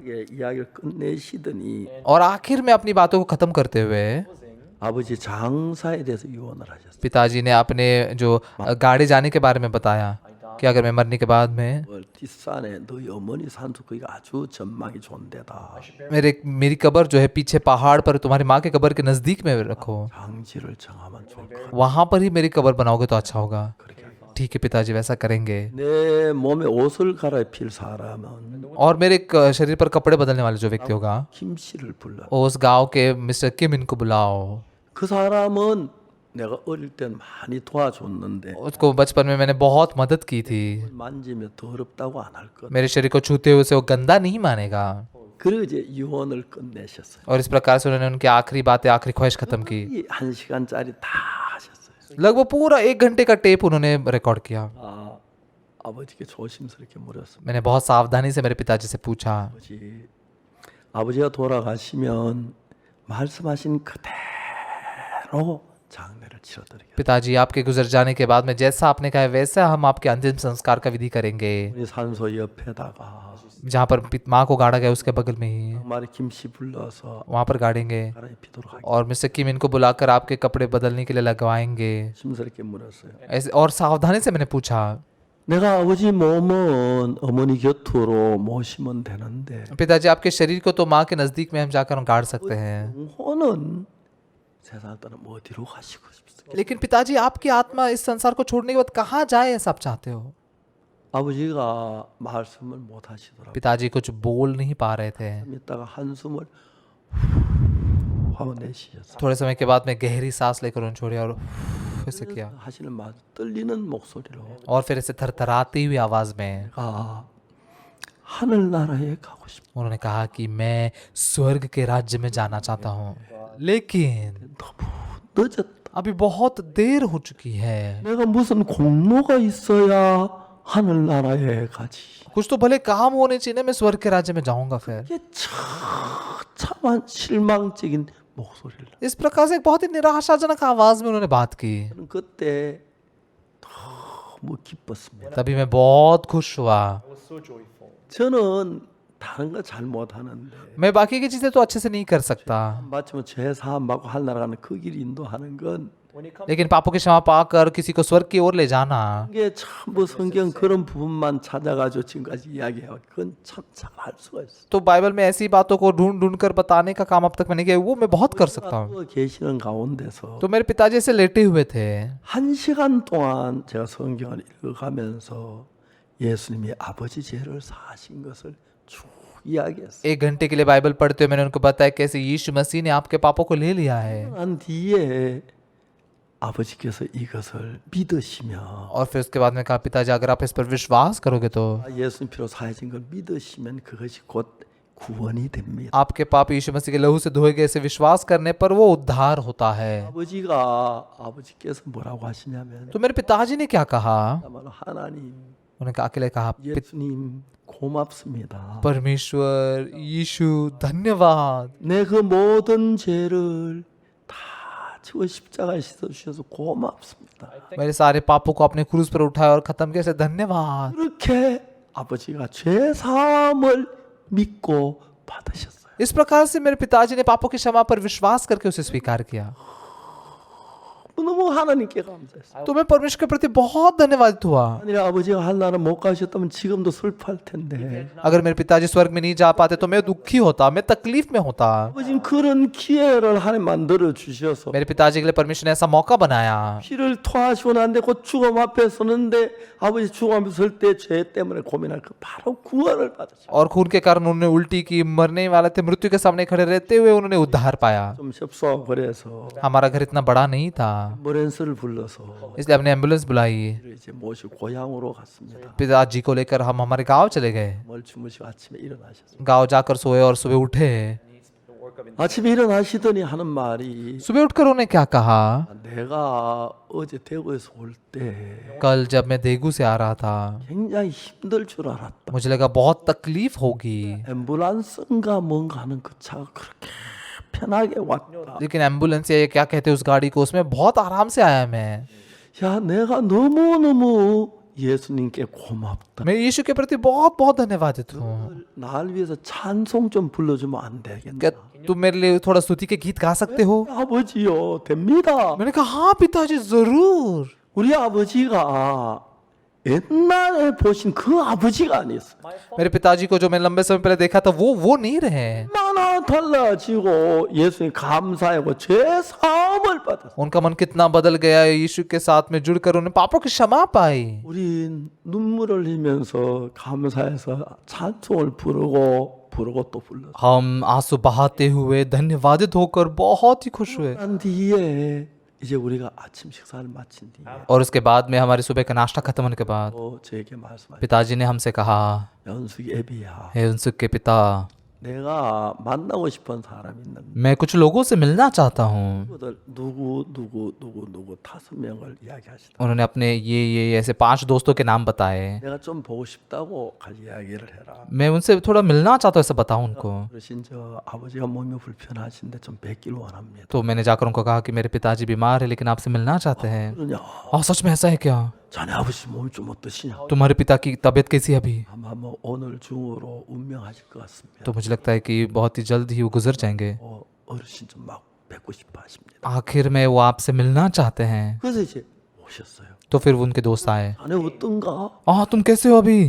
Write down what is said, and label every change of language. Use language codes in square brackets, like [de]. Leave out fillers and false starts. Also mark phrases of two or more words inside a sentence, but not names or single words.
[ko] 이게 이야기를 끝내시더니 [hi] और आखिर में अपनी बातों को खत्म करते हुए [ko] 아버지 장사에 대해서 유언을 하셨어요. [hi] पिताजी ने अपने जो गाड़ी जाने के बारे में बताया कि अगर मैं मरने के बाद में [ko] 뒷산에 너희 어머니 산수 거기가 아주 전망이 좋은 데다. [hi] मेरी कब्र जो है पीछे पहाड़ पर तुम्हारी माँ के कब्र के नजदीक में रखो, [ko] 장지를 정하면 좋을 것. [hi] वहां पर ही मेरी कब्र बनाओगे तो अच्छा होगा। [ko] 그렇게 하겠다. [hi] ठीक है पिताजी, वैसा करेंगे। [ko] 내 몸에 옷을 갈아입힐 사람은 [hi] और मेरे शरीर पर कपड़े बदलने वाले जो व्यक्ति होगा, [ko] 김 씨를 불러. [hi] उस गांव के मिस्टर किम इनको बुलाओ। [ko] 그 사람은 내가 어릴 땐 많이 도와줬는데 [hi] उसको बचपन में मैंने बहुत मदद की थी। [ko] 만지면 더럽다고 안 할 것. [hi] मेरे शरीर को छूते हुए उसे वो गंदा नहीं मानेगा। [ko] 그리고 이제 유언을 끝내셨어요. [hi] और इस प्रकार से उन्होंने उनकी आखिरी बातें, आखिरी ख्वाहिश खत्म की। [ko] 이 1시간짜리 다 하셨어요. [hi] लगभग पूरा 1 घंटे का टेप उन्होंने रिकॉर्ड किया। [ko] 아버지께 조심스럽게 물었습니다. [hi] मैंने बहुत सावधानी से मेरे पिताजी से पूछा, [ko] 아버지가 돌아가시면 말씀하신 그대로 장례를 치러드리겠습니다. [hi] पिताजी आपके गुजर जाने के बाद में जैसा आपने कहा है वैसा हम आपके अंतिम संस्कार का विधि करेंगे। [ko] 우리 산소 옆에다가 [hi] जहाँ पर माँ को गाड़ा गया उसके बगल में ही [ko] 정말 김씨 불러서 [hi] वहाँ पर गाड़ेंगे [ko] 갈아입히도록 하겠습니다. [hi] और मिस्टर किम इनको बुलाकर आपके कपड़े बदलने के लिए लगवाएंगे। [ko] 조심스럽게 물었어요. [hi] ऐसे और सावधानी से मैंने पूछा, [ko] 내가 아버지 몸은 어머니 곁으로 모시면 되는데 [hi] पिताजी आपके शरीर को तो माँ के नजदीक में हम जाकर गाड़ सकते हैं, [ko] 영혼은 세상 떠나 어디로 가시고 싶습니까? [hi] लेकिन पिताजी आपकी आत्मा इस संसार को छोड़ने के बाद कहाँ जाए ऐसा आप चाहते हो? [ko] 아버지가 말씀을 못 하시더라고요. [hi] पिताजी कुछ बोल नहीं पा रहे थे। [ko] 좀 있다가 한숨을 하고 내쉬셨어요. [hi] थोड़े समय के बाद में गहरी सांस लेकर उन्होंने छोड़ी और ऐसे किया [ko] 하시는 말 떨리는 목소리로 [hi] और फिर ऐसे थरथराती हुई आवाज में [ko] 가 하늘나라에 가고 싶어. [hi] उन्होंने कहा कि मैं स्वर्ग के राज्य में जाना चाहता हूँ, लेकिन [ko] 너무 늦었다. [hi] अभी बहुत देर हो चुकी है। [ko] 내가 무슨 공로가 있어야 하늘나라에 가지. [hi] कुछ तो भले काम होने चाहिए ना, मैं स्वर्ग के राज्य में जाऊंगा फिर। [ko] 이게 처참한 실망적인 목소리를. [hi] इस प्रकार से एक बहुत ही निराशाजनक आवाज में उन्होंने बात की। [ko] 저는 그때 너무 기뻤습니다. [hi] तभी मैं बहुत खुश हुआ। [ko] 저는 다른 거 잘 못하는데 [hi] मैं बाकी की चीजें तो अच्छे से नहीं कर सकता, [ko] 마침 죄 사함 받고 하늘나라 가는 그 길 인도하는 건 [hi] लेकिन पापों की क्षमा पाकर किसी को स्वर्ग की ओर ले जाना, [ko] 이게 참 성경 그런 부분만 찾아가지고 지금까지 이야기해요. 그건 참 잘 할 수가 있어. [hi] तो बाइबल में ऐसी बातों को ढूंढ ढूंढ कर बताने का काम अब तक मैंने किया, वो मैं बहुत कर सकता हूँ। [ko] 그 계시는 가운데서 [hi] तो मेरे पिताजी ऐसे लेटे हुए थे। [ko] 1시간 동안 제가 성경을 읽어가면서 예수님이 아버지 죄를 사하신 것을 쭉 이야기했어요. [hi] 1 घंटे के लिए बाइबल पढ़ते हुए मैंने उनको बताया कैसे यीशु मसीह ने आपके पापों को ले लिया है। [ko] 난 뒤에 아버지께서 이것을 믿으시면 [hi] और फिर उसके बाद में कहा पिताजी अगर आप इस पर विश्वास करोगे तो [ko] 예수님 피로 사해진 걸 믿으시면 그것이 곧 구원이 됩니다. [hi] आपके पाप यीशु मसीह के लहू से धोए गए से विश्वास करने पर वो उद्धार होता है। [ko] 아버지께서 뭐라고 하시냐면 [hi] तो मेरे पिताजी ने क्या कहा? [ko] 아마도 하나님 [hi] उन्होंने अकेले कहा [ko] 예수님 고맙습니다. [hi] परमेश्वर यीशु धन्यवाद, [ko] 내 그 모든 죄를 다 지워 십자가에 씻어 주셔서 고맙습니다. [hi] मेरे सारे पापों को अपने क्रूज पर उठाया और खत्म किया, ऐसे धन्यवाद। [ko] 그렇게 아버지가 죄 사함을 믿고 받으셨어요. [hi] इस प्रकार से मेरे पिताजी ने पापों की क्षमा पर विश्वास करके उसे स्वीकार किया। [ko] 너무 하나님께 감사했어요. [hi] तो मैं परमेश्वर के प्रति बहुत धन्यवादित हुआ। [ko] 만일 아버지가 한나라 못 가셨다면 지금도 슬퍼할 텐데 [hi] अगर मेरे पिताजी स्वर्ग में नहीं जा पाते तो मैं दुखी होता, मैं तकलीफ में होता। [ko] 아버지는 그런 기회를 하나님 만들어 주셔서 [hi] मेरे पिताजी के लिए परमेश्वर ने ऐसा मौका बनाया। [ko] 피를 토하시고 난데 곧 죽음 앞에 서는데 아버지 죽음 앞에 설 때 죄 때문에 고민할 그 바로 구원을 받으셨어요. [hi] और खून के कारण उन्होंने उल्टी की, मरने वाले थे, मृत्यु के सामने खड़े रहते हुए उन्होंने उद्धार पाया। [ko] 좀 협소하고 그래서 [hi] हमारा घर इतना बड़ा नहीं था, [ko] 앰뷸런스를 불러서 [hi] इसलिए हमने एम्बुलेंस बुलाई। [ko] 이제 모시고 고향으로 갔습니다. [hi] पिताजी को लेकर हम हमारे गांव चले गए। [ko] 뭘 주무시고 아침에 일어나셨어요. [hi] गांव जाकर सोए और सुबह उठे। [ko] 아침에 일어나시더니 하는 말이 [hi] सुबह उठकर उन्होंने क्या कहा? [ko] 내가 어제 대구에서 올 때 [hi] कल जब मैं देगू से आ रहा था [ko] 굉장히 힘들 줄 알았다. [hi] मुझे लगा बहुत तकलीफ होगी, [ko] 앰뷸런스인가 뭔가 하는 그 차가 그렇게 편하게 왔다. [hi] लेकिन एम्बुलेंस या क्या कहते हैं उस गाड़ी को, उसमें बहुत आराम से आया मैं। [ko] 야, 내가 너무너무 예수님께 고맙다. [hi] मैं यीशु के प्रति बहुत बहुत धन्यवादित हूँ। [ko] 날 위해서 찬송 좀 불러주면 안 되겠나? [hi] क्या तुम मेरे लिए थोड़ा स्तुति के गीत गा सकते हो? [ko] 아버지요, 됩니다. [hi] मैंने कहा हाँ पिताजी जरूर। [ko] 우리 아버지가 옛날에 보신 그 아버지가 아니었어요. [hi] मेरे पिताजी को जो मैं लंबे समय पहले देखा था वो नहीं रहे। [ko] 얼마나 달라지고 예수님 감사하고 죄 사함을 받았어요. [hi] उनका मन कितना बदल गया है, यीशु के साथ में जुड़कर उन्हें पापों की क्षमा पाई। [ko] 우리 눈물을 흘리면서 감사해서 찬송을 부르고 또 불렀어요. [hi] हम आंसू बहाते हुए धन्यवादित होकर बहुत ही खुश हुए। [ko] 난 뒤에 이제 우리가 아침 식사를 마친 뒤에 [hi] और उसके बाद में हमारे सुबह का नाश्ता खत्म होने के बाद [ko] 저에게 말씀하셨어요. [hi] पिताजी ने हमसे कहा, [ko] 연숙이 애비야, [hi] हे उनसुक के पिता, [ko] 내가 만나고 싶은 사람이 있는데 [hi] मैं कुछ लोगों से मिलना चाहता हूँ। [ko] 그들 누구 5명을 이야기하시다. [hi] उन्होंने अपने ये ऐसे 5 दोस्तों के नाम बताए। [ko] 내가 좀 보고 싶다고 같이 이야기를 해라. [hi] मैं उनसे थोड़ा मिलना चाहता हूँ, ऐसा बताऊँ उनको। [ko] 그러신 저 아버지가 몸이 불편하신데 좀 뵙기를 원합니다. [hi] तो मैंने जाकर उनको कहा कि मेरे पिताजी बीमार है लेकिन आपसे मिलना चाहते हैं। [ko] 그러냐? [hi] सच में ऐसा है क्या? [ko] 자네 아버지 몸이 좀 어떠시냐? [hi] तुम्हारे पिता की तबीयत कैसी है अभी? [ko] 아마 뭐 오늘 중으로 운명하실 것 같습니다. [hi] तो मुझे लगता है कि बहुत ही जल्द ही वो गुजर जाएंगे। [ko] 어르신 좀 막 뵙고 싶어 하십니다. [hi] आखिर में वो आपसे मिलना चाहते हैं। [ko] 그래서 이제 오셨어요. [hi] तो फिर वो उनके दोस्त आए। [ko] 자네 어떤가? [hi] तुम कैसे हो अभी?